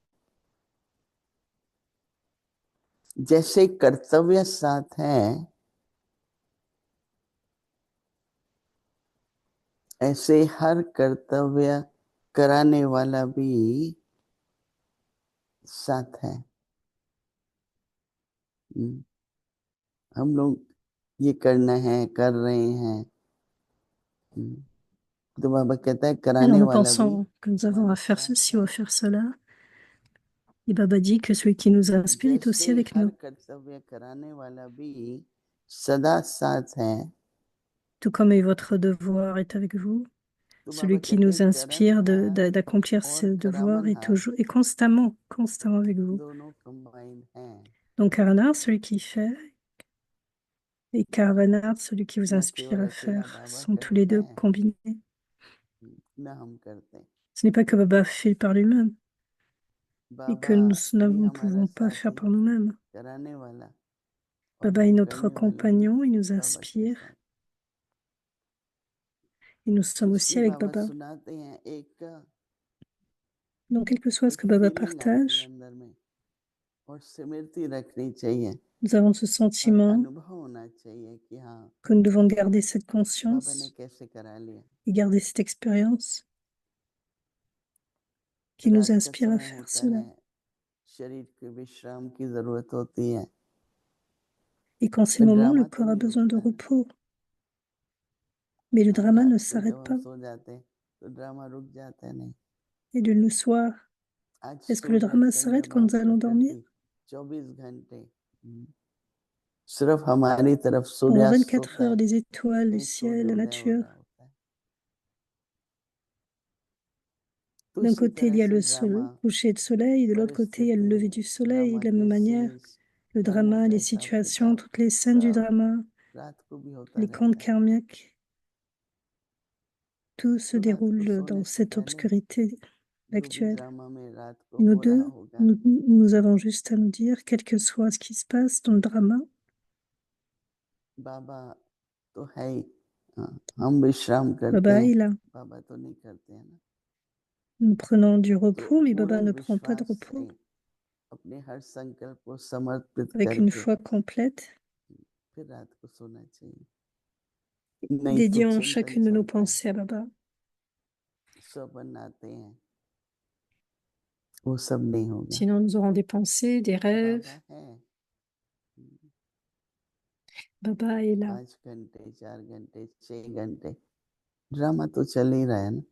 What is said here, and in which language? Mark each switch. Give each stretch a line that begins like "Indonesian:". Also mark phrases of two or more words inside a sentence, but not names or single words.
Hindi: जैसे कर्तव्य साथ है, ऐसे हर कर्तव्य कराने वाला भी साथ है। हम लोग ये करना है, कर रहे हैं। तो बाबा कहता है
French: alors
Hindi: कराने
French: nous
Hindi: वाला भी
French: pensons que nous avons
Hindi: हमारे
French: à faire
Hindi: साथ
French: ceci ou
Hindi: है।
French: à faire cela. Et Baba dit que celui qui nous inspire est aussi
Hindi: जैसे
French: avec
Hindi: हर
French: nous.
Hindi: कर्तव्य कराने वाला भी सदा साथ है,
French: Tout comme votre devoir est avec vous,
Hindi: तो
French: celui
Hindi: बाबा
French: qui
Hindi: कहते हैं
French: nous inspire
Hindi: करणहार
French: d'accomplir
Hindi: और
French: ce devoir est
Hindi: करावनहार
French: toujours, est constamment, constamment avec vous.
Hindi: दोनों कंबाइन हैं।
French: Donc Karana, celui qui fait, et Karavanar, celui qui vous
Hindi: न
French: inspire
Hindi: केवल
French: à
Hindi: अकेला
French: faire,
Hindi: बाबा
French: sont tous les
Hindi: करते
French: deux
Hindi: हैं,
French: combinés.
Hindi: न हम करते हैं।
French: Ce n'est pas que Baba fait par lui-même et que
Hindi: बाबा
French: nous
Hindi: ही
French: ne
Hindi: हमारा
French: pouvons pas faire
Hindi: साथी
French: par nous-mêmes.
Hindi: कराने वाला और
French: Baba
Hindi: वो
French: est notre
Hindi: करने वाले भी
French: compagnon, il nous
Hindi: बाबा के
French: inspire
Hindi: साथ।
French: et nous sommes aussi
Hindi: इसलिए
French: avec
Hindi: बाबा
French: Baba.
Hindi: सुनाते हैं एक
French: Donc, quel que soit ce
Hindi: एक
French: que Baba
Hindi: फीलिंग आती है
French: partage,
Hindi: अंदर में और स्मृति रखनी चाहिए
French: nous avons ce
Hindi: और
French: sentiment
Hindi: अनुभव होना चाहिए कि हाँ
French: que nous devons garder cette
Hindi: बाबा ने
French: conscience
Hindi: कैसे करा लिया।
French: et garder cette expérience qui nous
Hindi: रात का
French: inspire à
Hindi: समय
French: faire
Hindi: होता
French: cela.
Hindi: है, शरीर के विश्राम की जरूरत होती है।
French: Et qu'en ces moments, le
Hindi: ड्रामा तो
French: corps a
Hindi: नहीं
French: besoin de
Hindi: रुकता है ना।
French: repos. Mais le drama ne
Hindi: रात को
French: s'arrête
Hindi: जब
French: pas.
Hindi: हम सो जाते हैं तो ड्रामा रुक जाता है नहीं।
French: Et de le soir,
Hindi: आज
French: est-ce que le
Hindi: सूर्य
French: drama s'arrête quand
Hindi: चंद्रमा
French: nous allons dormir?
Hindi: प्रकृति 24 घंटे सिर्फ हमारी तरफ
French: Pendant
Hindi: सूर्यास्त
French: 24
Hindi: होता
French: heures,
Hindi: है,
French: les étoiles, le
Hindi: कहीं
French: ciel, la
Hindi: सूर्योदय हो
French: nature.
Hindi: रहा होता है। तो
French: D'un
Hindi: इसी
French: côté, il
Hindi: तरह
French: y a
Hindi: से
French: le
Hindi: ड्रामा,
French: coucher de soleil, et de l'autre côté, il y a le lever du
Hindi: परिस्थितियां,
French: soleil. De la même manière,
Hindi: ड्रामेटाइजेस,
French: le
Hindi: कर्मों
French: drama,
Hindi: का
French: les
Hindi: हिसाब
French: situations,
Hindi: किताब
French: toutes les scènes du
Hindi: सब
French: drama,
Hindi: रात को भी होता
French: les contes
Hindi: रहता है।
French: karmiques, tout se
Hindi: तो रात को
French: déroule
Hindi: सोने
French: dans
Hindi: से
French: cette
Hindi: पहले
French: obscurité
Hindi: जो भी
French: actuelle.
Hindi: ड्रामा में रात को
French: Nous
Hindi: हो रहा
French: deux,
Hindi: होगा,
French: nous avons juste à nous dire, quel que soit ce qui se passe dans le drama,
Hindi: बाबा तो है ही। हाँ, हम विश्राम करते
French: Baba
Hindi: हैं,
French: est là.
Hindi: बाबा तो नहीं करते हैं ना।
French: Nous prenons du
Hindi: तो
French: repos, mais Baba
Hindi: पूर्ण
French: ne prend pas de
Hindi: विश्वास
French: repos.
Hindi: से अपने हर संकल्प को समर्पित
French: Avec une
Hindi: करके
French: foi complète,
Hindi: फिर रात को सोना चाहिए। नहीं तो
French: dédiant
Hindi: चिंतन
French: chacune de nos
Hindi: चलता है,
French: pensées à Baba.
Hindi: स्वप्न आते हैं, वो सब नहीं होगा।
French: Sinon, nous aurons des pensées, des rêves.
Hindi: बाबा है,
French: Baba est là.
Hindi: 5 घंटे 4 घंटे 6 घंटे ड्रामा तो चल ही रहा है ना।